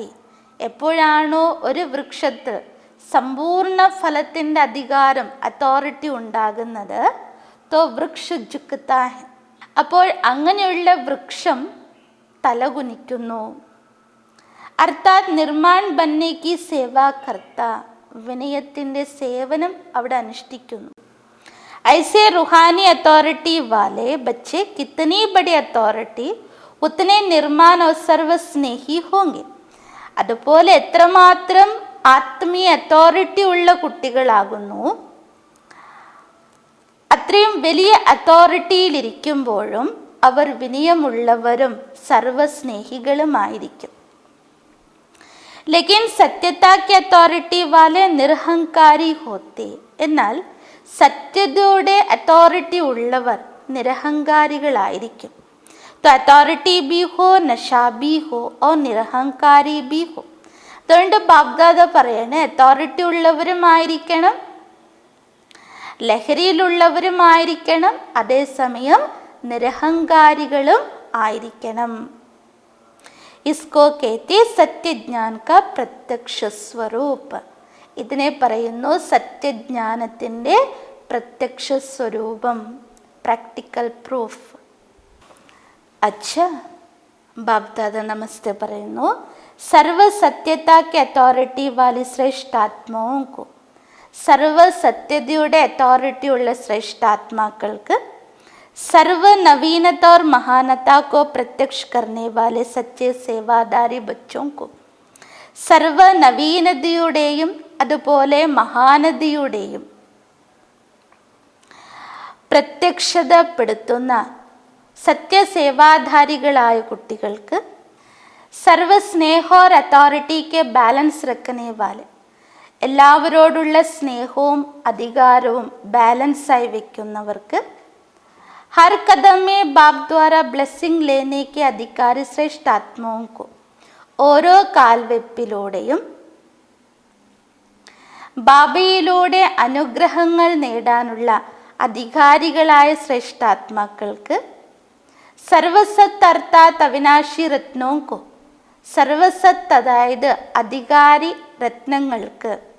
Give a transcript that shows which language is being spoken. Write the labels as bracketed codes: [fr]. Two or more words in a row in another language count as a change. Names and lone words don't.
[ml] എപ്പോഴാണോ ഒരു വൃക്ഷത്തിൽ സമ്പൂർണ്ണ ഫലത്തിൻ്റെ അധികാരം, അതോറിറ്റി ഉണ്ടാകുന്നത്, [hi] तो वृक्ष झुकता है. [ml] അപ്പോൾ അങ്ങനെയുള്ള വൃക്ഷം തലകുനിക്കുന്നു. [hi] अर्थात निर्माण बनके सेवा करता. [ml] വിനയത്തിൻ്റെ സേവനം അവിടെ അനുഷ്ഠിക്കുന്നു. [hi] ऐसे रूहानी अथॉरिटी वाले बच्चे कितनी बड़ी अथॉरिटी उतने निर्माण और सर्वस्नेही होंगे. [ml] അതുപോലെ എത്രമാത്രം ആത്മീയ അതോറിറ്റി ഉള്ള കുട്ടികളാകുന്നു, അത്രയും വലിയ അതോറിറ്റിയിലിരിക്കുമ്പോഴും അവർ വിനയമുള്ളവരും സർവസ്നേഹികളുമായിരിക്കും. [hi] लेकिन सत्यता की अथॉरिटी वाले निरहंकारी होते. [ml] എന്നാൽ സത്യതയുടെ അതോറിറ്റി ഉള്ളവർ നിരഹങ്കാരികളായിരിക്കും. [hi] तो अथॉरिटी भी हो, नशा भी हो और निरहंकारी भी हो. [ml] അതുകൊണ്ട് ബാബ്ദാദ പറയണേ, അതോറിറ്റി ഉള്ളവരുമായിരിക്കണം, ലഹരിയിലുള്ളവരുമായിരിക്കണം, അതേസമയം നിരഹങ്കാരികളും ആയിരിക്കണം. [hi] इसको कहते सत्यज्ञान का प्रत्यक्ष स्वरूप. [ml] ഇതിനെ പറയുന്നു സത്യജ്ഞാനത്തിൻ്റെ പ്രത്യക്ഷ സ്വരൂപം, [en] practical proof. [hi] अच्छा, बाप दादा नमस्ते പറയുന്നു. सर्व सत्यता के അതോറിറ്റി वाली श्रेष्ठ आत्माओं को, [ml] സർവ സത്യതയുടെ അതോറിറ്റി ഉള്ള ശ്രേഷ്ഠാത്മാക്കൾക്ക്, [hi] सर्व नवीनता और महानता को प्रत्यक्ष करने वाले सच्चे सेवादारी बच्चों को, [ml] സർവ നവീനതയുടെയും അതുപോലെ മഹാനതയുടെയും പ്രത്യക്ഷതപ്പെടുത്തുന്ന സത്യസേവാധാരികളായ കുട്ടികൾക്ക്, [hi] സർവസ്നേഹ और अथॉरिटी के ബാലൻസ് रखने वाले, [ml] എല്ലാവരോടുള്ള സ്നേഹവും അധികാരവും ബാലൻസായി വയ്ക്കുന്നവർക്ക്, [hi] हर कदम में बाप द्वारा ब्लेसिंग लेने के अधिकारी श्रेष्ठ आत्माओं को, [ml] ഓരോ കാൽവെപ്പിലൂടെയും ബാബയിലൂടെ അനുഗ്രഹങ്ങൾ നേടാനുള്ള അധികാരികളായ ശ്രേഷ്ഠാത്മാക്കൾക്ക്, [hi] सर्वसत् अर्थात अविनाशी रत्नोंको, [ml] സർവസത്ത് അതായത് അധികാരി രത്നങ്ങൾക്ക്,